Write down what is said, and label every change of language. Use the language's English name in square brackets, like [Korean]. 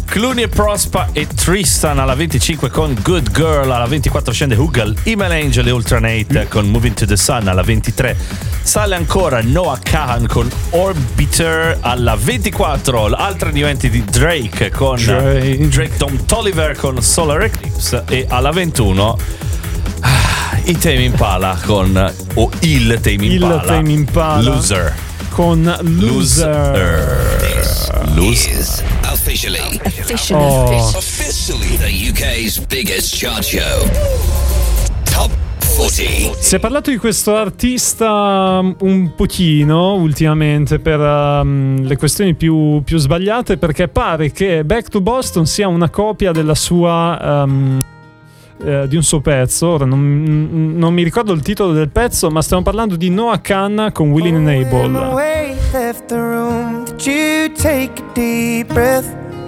[Italian] Clooney e Prospa e Tristan alla 25 con Good Girl, alla 24 scende Hugel, Email Angel e Ultranate con Moving to the Sun, alla 23 sale ancora Noah Kahan con Orbiter, alla 24 l'altra new entry di Drake con Drake Dom Toliver con Solar Eclipse, e alla 21 i Tame Impala con il Tame Impala Loser con Loser. [English] This is officially the UK's biggest chart show. Top 40. [Italian] Si è parlato di questo artista un pochino ultimamente per le questioni più sbagliate, perché pare che Back to Boston sia una copia della sua di un suo pezzo. Ora non mi ricordo il titolo del pezzo, ma stiamo parlando di Noah Kahan con Willie Nable. [English] Left the room, did you take a deep breath?